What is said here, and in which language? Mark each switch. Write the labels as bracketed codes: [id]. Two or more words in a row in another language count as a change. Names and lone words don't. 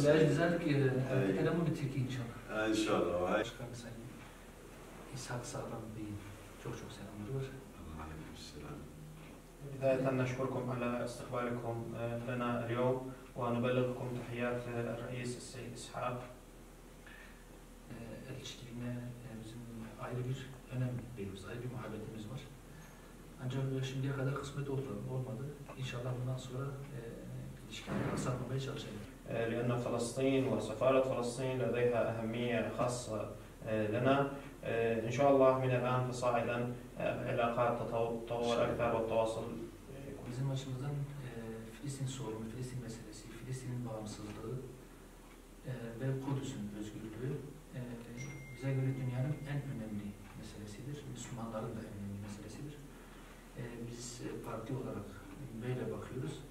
[ar] لذلك أتكلم بالتركي إن شاء الله. إن شاء الله. [tr] Başkan Sayın İshak Sağlam Bey'in çok selamları var. [ar] عليكم السلام. بداية نشكركم على استقبالكم لنا اليوم ونبلغكم تحيات الرئيس السيد إسحاق. [tr] Elçiliğine bizim ayrı bir önem veriyoruz, ayrı bir muhabbetimiz var. Ancak şimdiye kadar kısmet olmadı. İnşallah bundan sonra ilişkileri aksatmamaya çalışacağız. [ar] لأن فلسطين وسفارة فلسطين لديها أهمية خاصة لنا. إن شاء الله من الآن فصاعدا العلاقات تتطور أكثر والتواصل. [tr] Bizim açımızdan Filistin sorunu, Filistin meselesi, Filistin'in bağımsızlığı ve Kudüs'ün özgürlüğü bize göre dünyanın en önemli meselesidir. Müslümanların da en önemli meselesidir. Biz parti olarak böyle bakıyoruz.